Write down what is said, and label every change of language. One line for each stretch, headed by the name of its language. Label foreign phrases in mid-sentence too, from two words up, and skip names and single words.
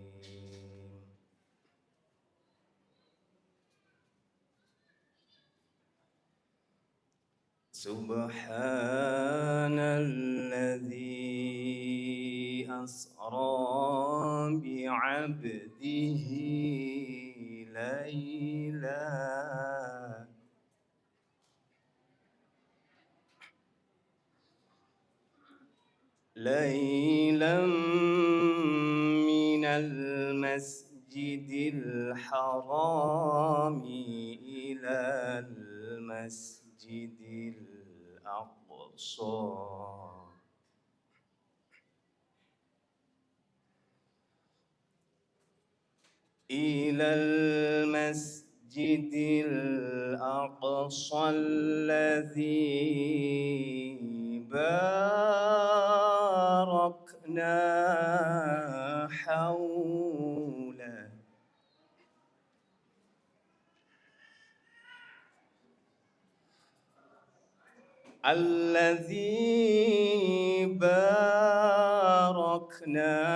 Arabic: سبحان الذي أسرى بعبده ليلا من المسجد الحرام إلى المسجد الأقصى إلى المسجد الأقصى الذي باركنا حوله الذي باركنا